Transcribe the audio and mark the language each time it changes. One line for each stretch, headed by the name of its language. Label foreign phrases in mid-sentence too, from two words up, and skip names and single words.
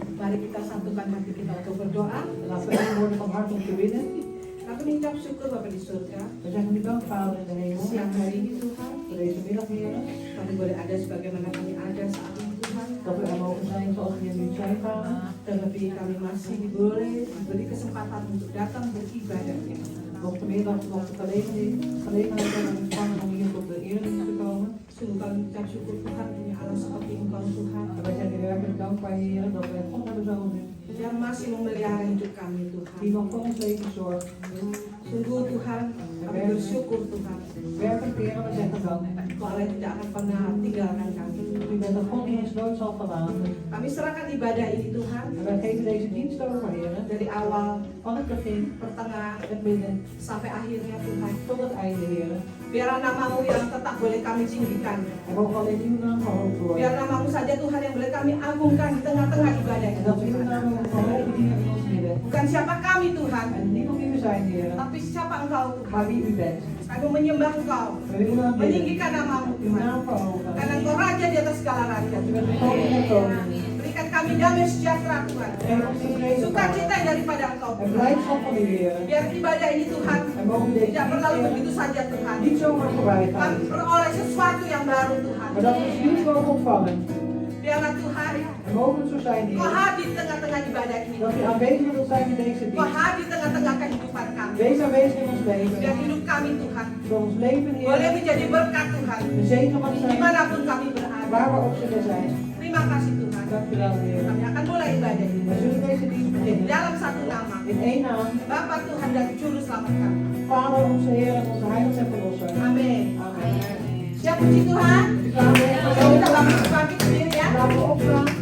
Indonesian: Mari kita satukan hati kita untuk berdoa.
Dutch: Laten we één worden van hart om te bidden.
Indonesian: Kami mengucap syukur Bapa di surga.
Dutch: We zeggen u dank, Vader in de hemel,
Indonesian: Siang hari ini Tuhan,
Dutch: voor deze middag, Heer.
Indonesian: kami boleh ada sebagaimana kami ada saat ini Tuhan.
Dutch: Dat we er mogen zijn zoals we nu zijn, Vader.
Indonesian: Terlebih kami masih diberi kesempatan untuk datang beribadah.
Dutch: Nog de middag, nog de gelegenheid hebben ontvangen om hier tot de eredienst te komen.
Indonesian: Sungguh kami mengucap syukur Tuhan punya Allah seperti Engkau Tuhan.
Dutch: En wij zijn u werkelijk dankbaar, Heer, dat we God hebben zoals u.
Indonesian: Yang masih memelihara hidup kami Tuhan.
Dutch: Die nog voor ons leven zorgt.
Indonesian: Sungguh Tuhan, kami bersyukur Tuhan.
Dutch: Werkelijk, Heer, we zeggen dank.
Indonesian: Allah tidak akan pernah tinggalkan kami.
Dutch: U bent een God die ons nooit zal verlaten.
Indonesian: Kami serahkan ibadah ini Tuhan.
Dutch: En wij geven deze dienst over, Heer.
Indonesian: Dari awal,
Dutch: Van het begin,
Indonesian: pertengah,
Dutch: het midden,
Indonesian: sampai akhirnya Tuhan.
Dutch: tot het einde, Heer.
Indonesian: Biarlah namamu yang tetap boleh kami tinggikan.
Dutch: En mogen alleen uw naam verhoogd worden.
Indonesian: Biar namamu saja Tuhan yang boleh kami agungkan di tengah-tengah ibadah
Dutch: En
Indonesian: ini
Dutch: dat we uw
Indonesian: Tuhan.
Dutch: naam mogen verhogen hier in ons midden.
Indonesian: Bukan siapa kami Tuhan,
Dutch: En niet om wie we zijn, Heer,
Indonesian: tapi siapa Engkau
Dutch: maar
Indonesian: Tuhan.
Dutch: wie u bent.
Indonesian: Kami menyembah Engkau,
Dutch: We willen u aanbidden,
Indonesian: meninggikan namamu
Dutch: uw
Indonesian: Tuhan.
Dutch: naam verhogen.
Indonesian: Karena Engkau Raja di atas segala raja.
Dutch: Want u bent de koning der koningen.
Indonesian: Berikan kami damai sejahtera Tuhan.
Dutch: Geef ons uw vrede,
Indonesian: Sukacita
Dutch: Vader.
Indonesian: daripada Engkau
Dutch: En
Indonesian: Tuhan.
Dutch: blijdschap van u, Heer.
Indonesian: Biar ibadah ini Tuhan
Dutch: En mogen we deze
Indonesian: tidak berlalu
Dutch: dienst,
Indonesian: begitu saja Tuhan.
Dutch: Heer, niet zomaar voorbij
Indonesian: Kami
Dutch: gaan.
Indonesian: beroleh sesuatu yang baru Tuhan.
Dutch: Maar dat we ons nieuws mogen ontvangen.
Indonesian: Biarlah Tuhan
Dutch: En mogen het zo zijn,
Indonesian: Kau
Dutch: Heer.
Indonesian: hadir di tengah-tengah ibadah ini.
Dutch: Dat u aanwezig wilt zijn in deze
Indonesian: Kau
Dutch: dienst.
Indonesian: hadir di tengah-tengah kehidupan kami.
Dutch: Wees aanwezig in ons
Indonesian: Biar
Dutch: leven.
Indonesian: hidup kami Tuhan
Dutch: Door ons leven,
Indonesian: boleh
Dutch: Heer.
Indonesian: menjadi berkat Tuhan.
Dutch: De zegen mag zijn.
Indonesian: Dimanapun kami berada.
Dutch: Waar we ook zullen zijn.
Indonesian: Terima kasih Tuhan.
Dutch: Dank u wel, Heer.
Indonesian: Kami akan mulai ibadah ini.
Dutch: We zullen deze dienst beginnen.
Indonesian: Dalam satu nama.
Dutch: In één naam.
Indonesian: Bapa Tuhan dan Juru Selamat kami.
Dutch: Vader, onze Heer en onze Heiland en Verlosser.
Indonesian: Amin.
Dutch: Amen.
Indonesian: Siap puji Tuhan. Ayo kita bangkit berdiri ya.
Dutch: Laten we opstaan.